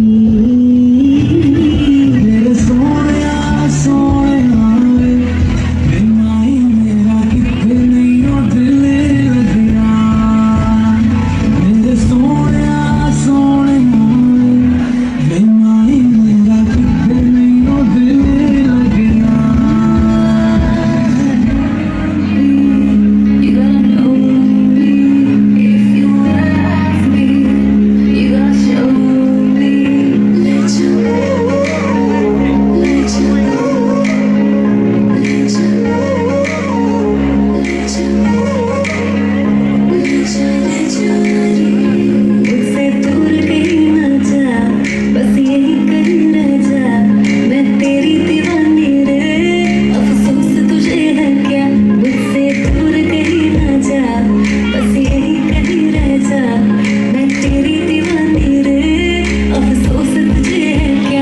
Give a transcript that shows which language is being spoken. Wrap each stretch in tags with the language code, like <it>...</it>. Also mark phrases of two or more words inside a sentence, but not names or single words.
<pa>ਮੇਰੇ ਸੋਣਿਆ ਸੋਣਿਆ ਵੇ ਮਾਹੀ ਮੇਰਾ ਕਿੱਥੇ ਨਹੀਂ ਓ ਦਿਲ ਲਗਣਾ, ਮੇਰੇ ਸੋਣਿਆ ਸੋਣਿਆ ਵੇ ਮਾਹੀ ਮੇਰਾ ਕਿੱਥੇ ਨਹੀਂ ਓ ਦਿਲ ਲਗਣਾ।</pa> <en>You gotta know me if you wanna have me, you gotta show me, let you know, let you know, let you know, let you know, let you know।</en> <hi>मुझसे दूर कहीं ना जा, बस यही कहीं रह जा, मैं तेरी दीवानी रे, अफसोस तुझे है क्या। मुझसे दूर कहीं ना जा, बस यही कहीं रह जा, मैं तेरी दीवानी रे, अफसोस तुझे है क्या।</hi>